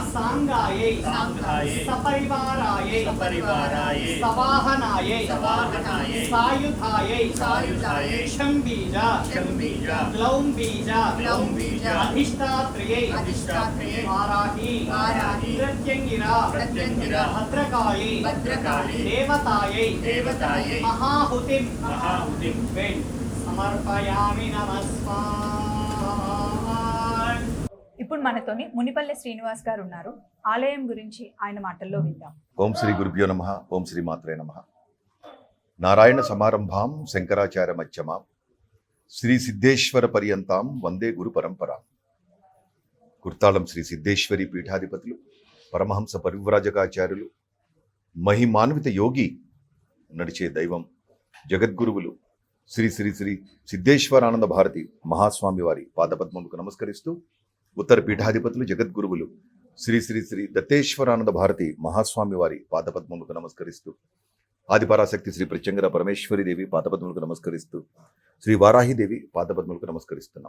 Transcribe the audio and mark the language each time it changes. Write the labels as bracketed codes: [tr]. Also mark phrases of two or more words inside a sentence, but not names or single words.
[sa] सांगायै सपरिवारायै सवाहनायै सायुधायै शंबीज ग्लौं बीज अधिष्ठात्रियै वाराही प्रत्यङ्गिरा भद्रकाली देवतायै महाहुतिं वें समर्पयामि नमस्कार. [te] ఇప్పుడు మనతోని మునిపల్లె శ్రీనివాస్ గారు ఉన్నారు. ఆలయం గురించి ఆయన మాటల్లో విందాం. [sa] ఓం శ్రీ గురుభ్యో నమః. ఓం శ్రీ మాత్రే నమః. నారాయణ సమారంభాం శంకరాచార్య మధ్యమాం శ్రీ సిద్ధేశ్వర పర్యంతాం వందే గురు పరంపరాం. [te] కుర్తాళం శ్రీ సిద్ధేశ్వరి పీఠాధిపతులు, పరమహంస పరివ్రాజకాచార్యులు, మహిమాన్విత యోగి, నడిచే దైవం, జగద్గురువులు శ్రీ శ్రీ శ్రీ సిద్ధేశ్వరానంద భారతి మహాస్వామి వారి పాదపద్మములకు నమస్కరిస్తూ, ఉత్తర పీఠాధిపతులు, జగద్గురువులు శ్రీ శ్రీ శ్రీ దత్తేశ్వరానంద భారతి మహాస్వామి వారి పాదపద్మములకు నమస్కరిస్తూ, ఆదిపరాశక్తి శ్రీ ప్రత్యంగర పరమేశ్వరి దేవి పాదపద్మములకు నమస్కరిస్తూ, శ్రీ వారాహిదేవి పాదపద్మములకు నమస్కరిస్తున్నాం.